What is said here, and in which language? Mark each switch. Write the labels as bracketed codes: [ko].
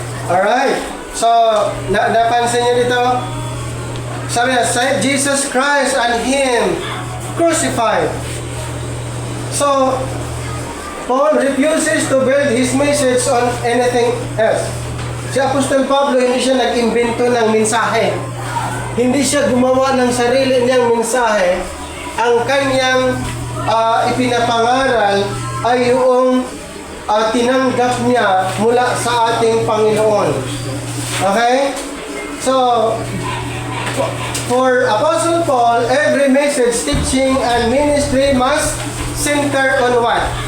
[tl] Alright. So, napansin niyo dito? Sabi na, [en] save Jesus Christ and Him crucified. So, Paul refuses to build his message on anything else. [tl] Si Apostol Pablo, hindi siya nag-imbento ng mensahe. Hindi siya gumawa ng sarili niyang mensahe. Ang kanyang ipinapangaral ay yung tinanggap niya mula sa ating Panginoon. Okay? So, [en] For Apostle Paul, every message, teaching, and ministry must center on what?